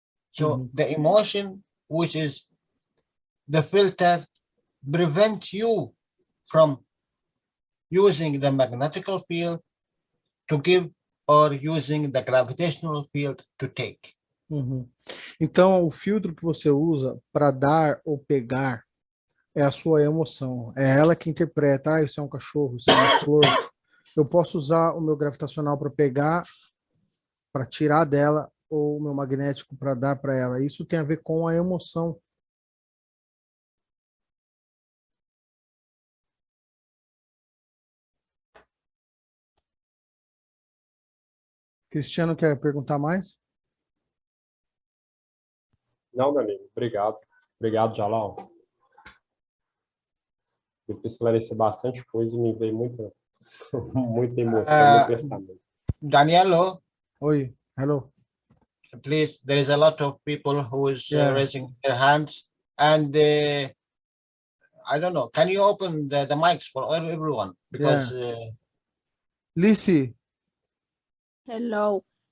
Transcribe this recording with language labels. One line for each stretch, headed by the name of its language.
English: So the emotion, which is the filter, prevent you from using the magnetical field to give or using the gravitational field to take. Uhum.
Portuguese: Então, o filtro que você usa para dar ou pegar é a sua emoção. É ela que interpreta, isso é um cachorro, isso é uma flor. Eu posso usar o meu gravitacional para pegar, para tirar dela, ou o meu magnético para dar para ela. Isso tem a ver com a emoção. Cristiano quer perguntar mais? Não, Danilo, obrigado. Obrigado, Jalal. Eu preciso esclarecer bastante coisa e me veio muita, muita emoção, muito pensamento. Danielo, Oi,
English: hello. please, there is a lot of people who is raising their hands, and I don't know, can you open the mics for everyone? Because Lisi. Hello.